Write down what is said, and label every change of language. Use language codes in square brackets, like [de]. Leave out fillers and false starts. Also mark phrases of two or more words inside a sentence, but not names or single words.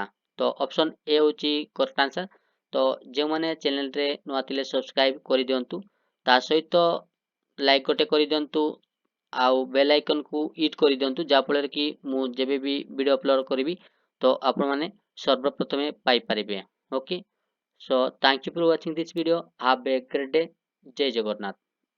[or] ତ ଅପସନ୍ ଏ ହେଉଛି [en] correct answer. [or] ତ ଯେଉଁମାନେ ଚ୍ୟାନେଲରେ ନୂଆ ଥିଲେ ସବସ୍କ୍ରାଇବ୍ କରିଦିଅନ୍ତୁ, ତା ସହିତ ଲାଇକ୍ ଗୋଟେ କରିଦିଅନ୍ତୁ, ଆଉ ବେଲ୍ ଆଇକନ୍କୁ ହିଟ୍ କରିଦିଅନ୍ତୁ, ଯାହାଫଳରେ କି ମୁଁ ଯେବେ ବି [en] video upload [or] କରିବି ତ ଆପଣମାନେ ସର୍ବପ୍ରଥମେ ପାଇପାରିବେ। ଓକେ, [en] so thank you for watching this video. Have a great day. [or] ଜୟ ଜଗନ୍ନାଥ.